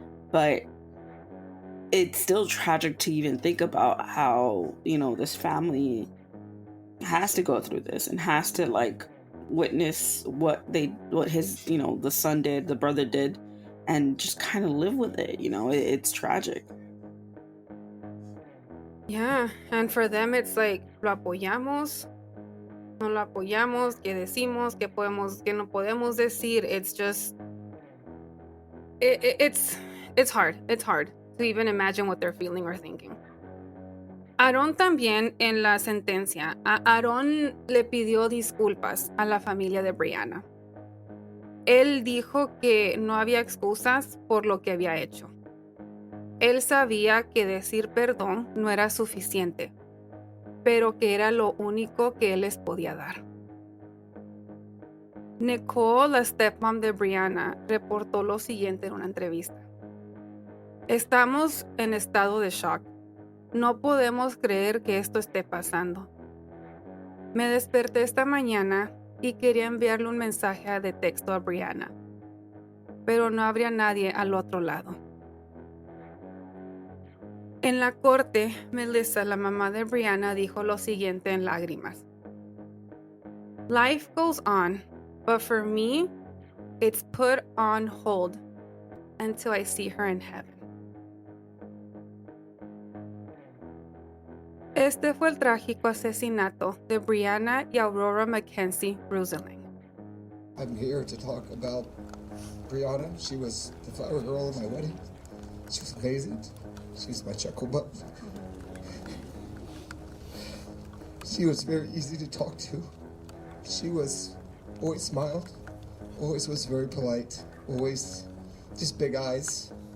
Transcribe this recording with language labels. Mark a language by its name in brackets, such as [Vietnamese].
[English] But it's still tragic to even think about how, you know, this family has to go through this and has to like witness what his, you know, the son did, the brother did, and just kind of live with it, you know? It's tragic. Yeah, and for them it's like, [Spanish] lo apoyamos, no lo apoyamos, qué decimos, qué podemos, qué no podemos decir. [English] It's just, it's hard to even imagine what they're feeling or thinking. [Spanish] Aarón también, en la sentencia, Aarón le pidió disculpas a la familia de Breana. Él dijo que no había excusas por lo que había hecho. Él sabía que decir perdón no era suficiente, pero que era lo único que él les podía dar. Nicole, la stepmom de Breana, reportó lo siguiente en una entrevista. Estamos en estado de shock. No podemos creer que esto esté pasando. Me desperté esta mañana y quería enviarle un mensaje de texto a Breana, pero no habría nadie al otro lado. En la corte, Melissa, la mamá de Breana, dijo lo siguiente en lágrimas. [English] Life goes on, but for me, it's put on hold until I see her in heaven. [Spanish] Este fue el trágico asesinato de Breana y Aurora Rouhselang. [English] I'm here to talk about Breana. She was the flower girl at my wedding. She was amazing. She was my chuckle button. She was very easy to talk to. She was always smiled, always was very polite, always just big eyes.